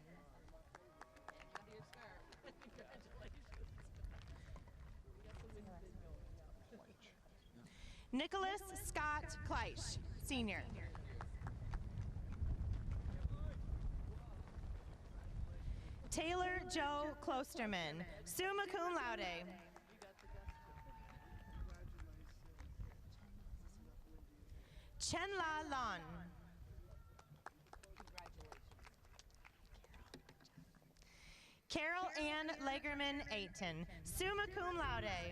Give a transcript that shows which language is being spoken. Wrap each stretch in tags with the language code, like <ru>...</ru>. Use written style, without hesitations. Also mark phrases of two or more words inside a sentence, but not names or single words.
<en>Nicholas Scott Kleisch, Sr. Taylor Joe Klosterman,</en> <la>summa cum laude.</la> <en>Chenla Lon. Carol Ann Lagerman Aiton,</en> <la>summa cum laude.</la>